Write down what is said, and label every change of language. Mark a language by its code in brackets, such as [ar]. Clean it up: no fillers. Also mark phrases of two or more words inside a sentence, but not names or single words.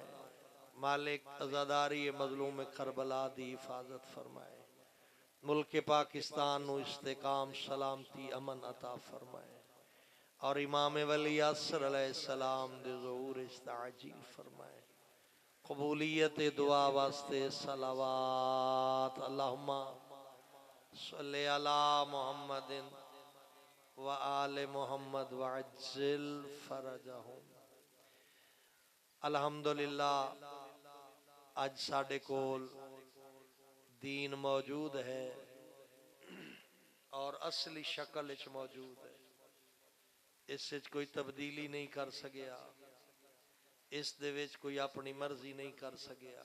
[pa] مالک عزاداری مظلوم کربلا دی حفاظت فرمائے. ملک پاکستان نوں استحکام سلامتی امن عطا فرمائے اور امام ولی عصر علیہ السلام دے ظہور استعجیل فرمائے. قبولیت دعا واسطے صلوات [ar] اللهم صل على محمد وآل محمد وعجل فرجهم. [pa] الحمدللہ اج ساڈے کول دین موجود ہے اور اصلی شکل اچ موجود ہے. اس وچ کوئی تبدیلی نہیں کر سکیا، اس دے وچ کوئی اپنی مرضی نہیں کر سکیا.